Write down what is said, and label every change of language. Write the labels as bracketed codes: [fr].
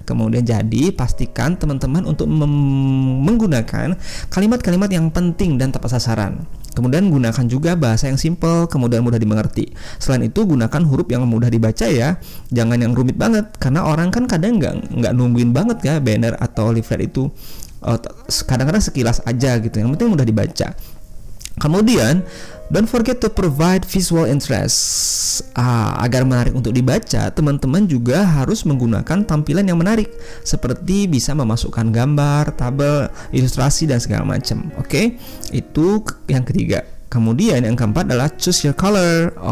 [id] Kemudian jadi pastikan teman-teman untuk menggunakan kalimat-kalimat yang penting dan tepat sasaran. Kemudian gunakan juga bahasa yang simple, kemudian mudah dimengerti. Selain itu gunakan huruf yang mudah dibaca ya. Jangan yang rumit banget, karena orang kan kadang nggak nungguin banget ya banner atau leaflet itu. Kadang-kadang sekilas aja gitu. Yang penting mudah dibaca. Kemudian [en] don't forget to provide visual interest. [id] Agar menarik untuk dibaca, teman-teman juga harus menggunakan tampilan yang menarik, seperti bisa memasukkan gambar, tabel, ilustrasi dan segala macam. Oke, itu yang ketiga. Kemudian yang keempat adalah [en] choose your color.